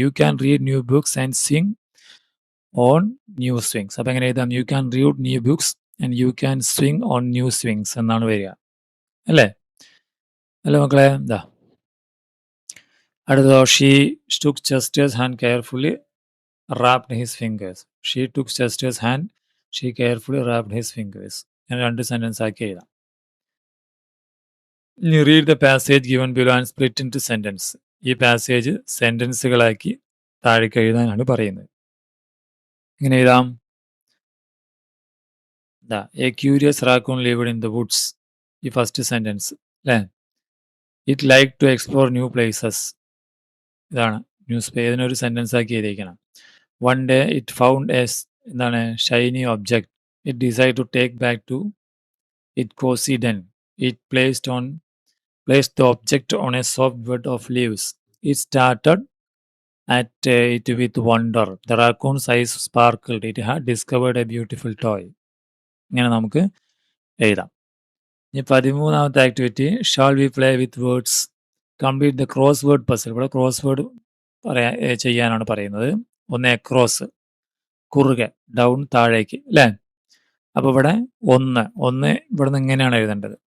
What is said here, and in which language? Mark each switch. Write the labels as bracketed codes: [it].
[en] You can read new books and sing on new swings. [ml] അപ്പോൾ എങ്ങനെ എഴുതാം? [en] you can read new books and you can swing on new swings [ml] എന്നാണ് വരിക, അല്ലേ? അല്ലേ മക്കളെ? എന്താ അടുത്തതോ? [en] She took Chester's hand carefully wrapped his fingers. She took Chester's hand, she carefully wrapped his fingers. [ml] ഞാൻ രണ്ട് സെൻറ്റൻസ് ആക്കി എഴുതാം. [en] ഇനി read the passage given below and split into sentence. [ml] ഈ പാസേജ് സെൻറ്റൻസുകളാക്കി താഴേക്ക് എഴുതാനാണ് പറയുന്നത്. ഇങ്ങനെ എഴുതാം. [en] A curious raccoon lived in the woods. [ml] ഈ ഫസ്റ്റ് സെൻറ്റൻസ്, അല്ലേ? [en] It like to explore new places. [ml] ഇതാണ് ഇതിനൊരു സെൻറ്റൻസ് ആക്കി എഴുതിയിരിക്കണം. [en] one day it found [ml] എന്താണ് [en] Shiny object. It decide to take back to it cosy den. It placed the object on a soft bed of leaves. It started at it with wonder. The raccoon's eyes sparkled. It had discovered a beautiful toy. [ml] ഇങ്ങനെ നമുക്ക് എഴുതാം. ഇനി 13ാമത്തെ [en] Activity, shall we play with words. Complete the crossword puzzle. [ml] ഇവിടെ cross word ചെയ്യാനാണ് പറയുന്നത്. ഒന്ന് across, കുറുകെ, down താഴേക്ക്, അല്ലേ? അപ്പോൾ ഇവിടെ ഒന്ന് ഇവിടെ നിന്ന് ഇങ്ങനെയാണ് എഴുതേണ്ടത്.